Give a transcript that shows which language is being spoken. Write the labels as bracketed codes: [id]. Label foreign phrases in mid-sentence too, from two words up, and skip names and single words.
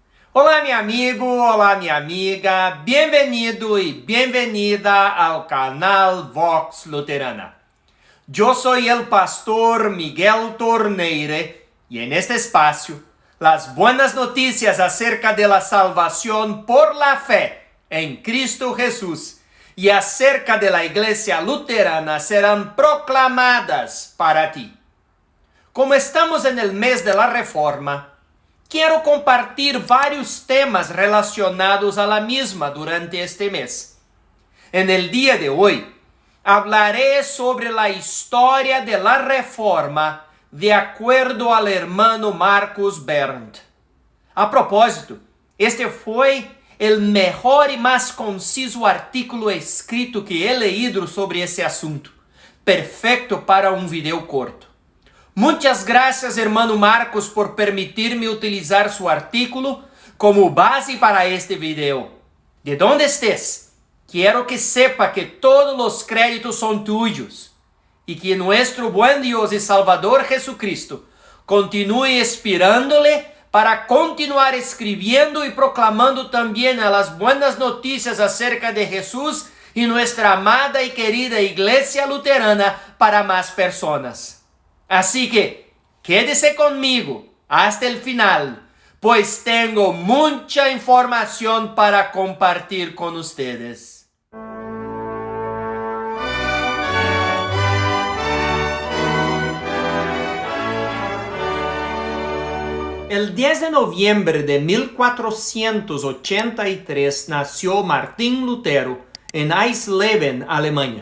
[pt] Olá, meu amigo, olá, minha amiga, bem-vindo e bem-vinda ao canal Vox Luterana. Eu sou o pastor [es] Miguel Torneire e en este espacio las buenas noticias acerca de la salvación por la fe en Cristo Jesús y acerca de la iglesia luterana serán proclamadas para ti. Como estamos en el mes de la Reforma, [pt] quero compartir vários temas relacionados [es] a la misma durante este mes. En el día de hoy, hablaré sobre la historia de la Reforma de acuerdo al hermano Marcus Berndt. [pt] A propósito, este foi o melhor e mais conciso artículo escrito [es] que he leído [pt] sobre esse assunto. Perfeito para um vídeo corto. Muitas graças, hermano Marcos, por permitir-me utilizar seu artículo como base para este vídeo. De onde estés, quero [es] que sepa [pt] que todos os créditos são tuyos e que nosso bom Deus e Salvador Jesucristo continue inspirándole para continuar escrevendo e proclamando também as buenas notícias acerca de Jesus e nossa amada e querida Igreja Luterana para mais pessoas. [es] Así que, quédese conmigo hasta el final, pues tengo mucha información para compartir con ustedes. El 10 de noviembre de 1483 nació Martín Lutero en Eisleben, Alemania.